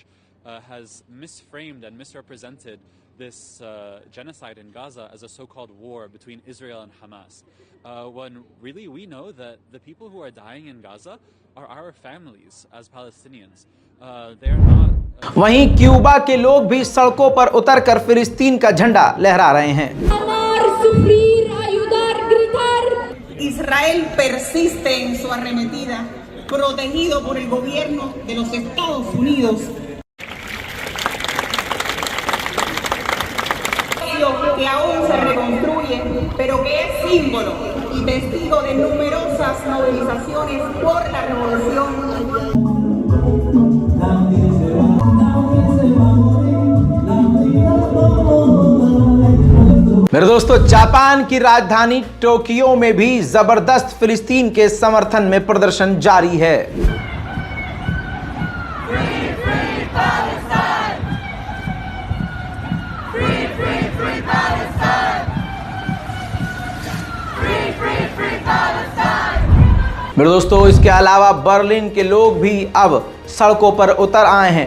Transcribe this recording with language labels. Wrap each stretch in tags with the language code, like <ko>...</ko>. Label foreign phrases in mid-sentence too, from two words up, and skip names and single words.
<en>has misframed and misrepresented this genocide in Gaza as a so-called war between Israel and Hamas, when really we know that the people who are dying in Gaza are our families as Palestinians. They are not.</en> <hi>वहीं क्यूबा के लोग भी सड़कों पर उतरकर फिलिस्तीन का झंडा लहरा रहे हैं।</hi> <es>Israel persiste en su arremetida, protegido por el gobierno de los Estados Unidos. Que aún se reconstruye, pero que es símbolo y testigo de numerosas movilizaciones por la revolución.</es> <hi>मेरे दोस्तों, जापान की राजधानी टोक्यो में भी जबरदस्त फिलिस्तीन के समर्थन में प्रदर्शन जारी है। मेरे दोस्तों, इसके अलावा बर्लिन के लोग भी अब सड़कों पर उतर आए हैं।</hi>